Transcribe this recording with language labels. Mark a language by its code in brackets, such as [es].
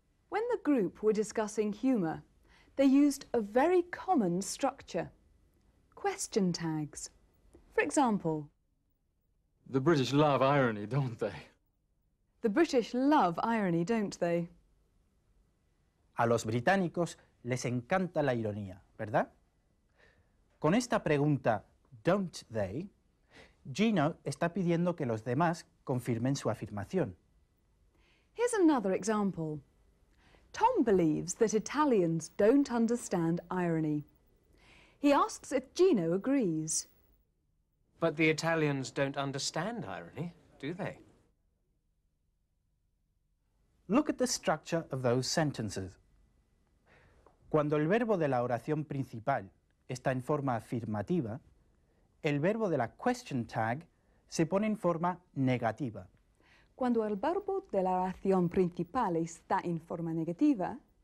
[en] When the group were discussing humour, they used a very common structure. Question tags. For example, The British love irony, don't they? the British love irony, don't they? [es] A los británicos les encanta la ironía, ¿verdad? Con esta pregunta, [en] don't they, [es] Gino está pidiendo que los demás confirmen su afirmación. [en] Here's another example. Tom believes that Italians don't understand irony. He asks if Gino agrees. But the Italians don't understand irony, do they? Look at the structure of those sentences. [es] Cuando el verbo de la oración principal está en forma afirmativa, el verbo de la question tag se pone en forma negativa. Cuando el verbo de la oración principal está en forma negativa,